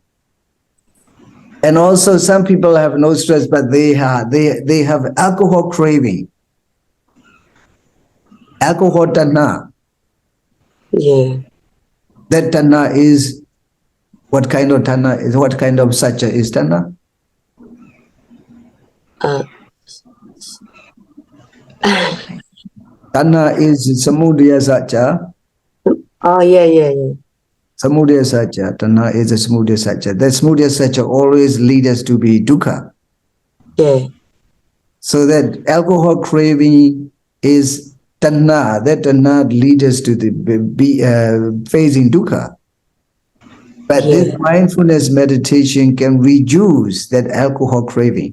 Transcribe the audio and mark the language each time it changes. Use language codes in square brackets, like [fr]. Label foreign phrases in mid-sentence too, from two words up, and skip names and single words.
[en] And also some people have no stress, but they have alcohol craving. Alcohol tanha. Yeah. That tanha is, what kind of tanha is, what kind of satya is tanha? Tanha is [pi] samudaya satya. [en] Oh, yeah. [pi] Samudaya satya. Tanha [en] is a [pi] samudaya satya. [en] That [pi] samudaya satya [en] always leads us to be dukkha. Yeah. So that alcohol craving is tanna. That tanna leads us to the facing dukkha. But this mindfulness meditation can reduce that alcohol craving.